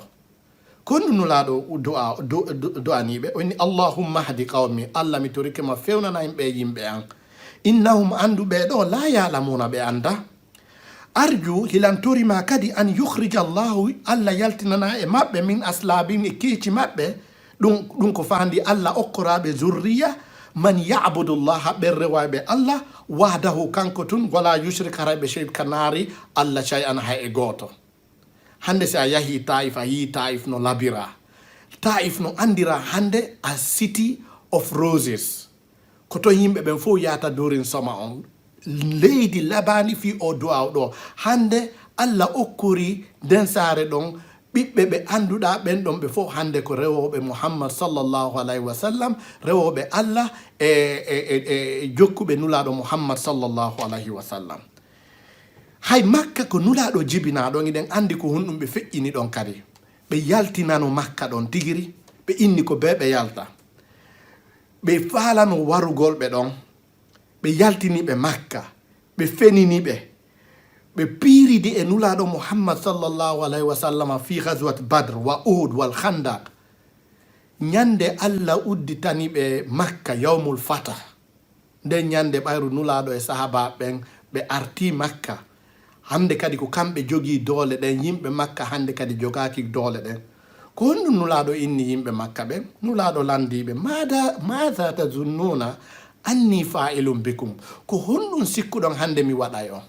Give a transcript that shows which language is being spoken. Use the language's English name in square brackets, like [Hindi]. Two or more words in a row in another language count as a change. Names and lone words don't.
[Fula] Ko ndu nulaɗo du'aniɓe o inni [Arabic] اللهم اهد قومي [Fula] Allah mi torike ma fewnana yimɓe an innahum andu ɓe ɗo [Arabic] لا يعلمون [Fula] ɓe anda arju hilantorima kadi [Arabic] أن يخرج الله [Fula] allah yaltinana e maɓɓe [Arabic] من أصلابهم [Fula] e keeci maɓɓe ɗum ko fandi allah okkoraɓe [Arabic] ذرية من يعبد الله [Fula] ɓen rewaɓe allah wahdahu kanko tun [Arabic] ولا يشرك [Fula] haraɓe shirka naari allah shay an hay e goto. Hande si a yahi Taif a yi Taif no labira. Taif no andira hande [English] a city of roses. [Fula] Koto yimɓe ɓen fof yata dorin soma on. Leydi labani fi o du'a ɗo. Hande Allah okkori den saare ɗon ɓiɓɓe ɓe anduɗa ɓen ɗon ɓe fof hande ko rewoɓe Muhammad [Arabic] صلى الله عليه وسلم, [Fula] rewoɓe Allah e jokkuɓe nulaɗo Muhammad [Arabic] صلى الله عليه وسلم. [Fula] Hay Makka ko nulaɗo jibinaɗon iɗen andi ko honɗum ɓe feƴƴini ɗon kadi ɓe yaltinano Makka ɗon tigiri ɓe inni ko be ɓe yalta ɓe falano warugol ɓe ɗon ɓe yaltiniɓe Makka ɓe feniniɓe ɓe piiridi e nulaɗo Muhammad [Arabic] صلى الله عليه وسلم في غزوة بدر وأحد والخندق. [Fula] Ñande Allah udditaniɓe Makka [Arabic] يوم الفتح [Fula] nden ñande ɓayru nulaɗo e sahaba ɓen ɓe arti Makka. Hande kadi ko kamɓe jogii doole ɗen yimɓe Makka hande kadi jogaki doole ɗen ko honɗum nulaɗo inni yimɓe Makka ɓen nulaɗo landiɓe [Arabic] ماذا تظنون أني فاعل بكم [Fula] ko honɗum sikkuɗon hande mi waɗay on.